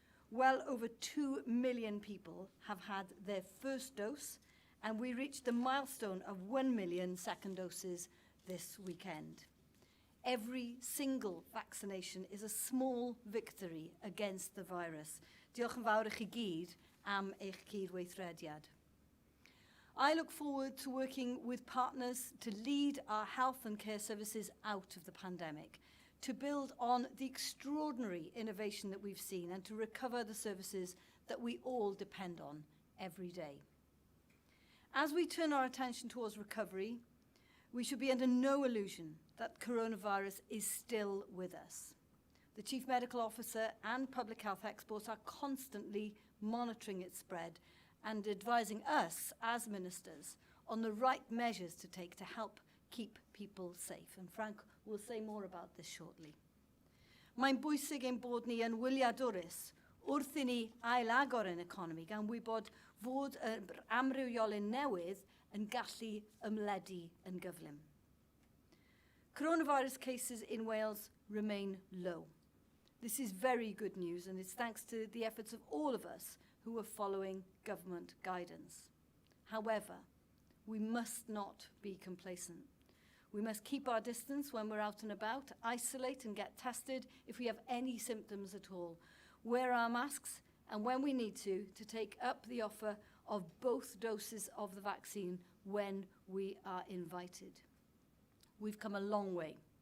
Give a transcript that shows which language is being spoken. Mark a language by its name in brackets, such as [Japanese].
[English] Well over 2 million people have had their first dose, and we reached the milestone of 1 million second doses this weekend. Every single vaccination is a small victory against the virus. [Welsh] Diolch yn fawr i chi gyd am eich cydweithrediad. [English] I look forward to working with partners to lead our health and care services out of the pandemic, to build on the extraordinary innovation that we've seen and to recover the services that we all depend on every day. As we turn our attention towards recovery, we should be under no illusion that coronavirus is still with us. The Chief Medical Officer and public health experts are constantly monitoring its spread and advising us as ministers on the right measures to take to help keep people safe. And Frank will say more about this shortly. [Welsh] Mae'n bwysig ein bod ni yn wyliadwrus wrth i ni ail-agor yn economi gan wybod fod yr amrywiolyn newydd yn gallu ymledu yn gyflym. [English] Coronavirus cases in Wales remain low. This is very good news, and it's thanks to the efforts of all of us who are following government guidance. However, we must not be complacent. We must keep our distance when we're out and about, isolate and get tested if we have any symptoms at all, wear our masks, and when we need to take up the offer of both doses of the vaccine when we are invited. We've come a long way.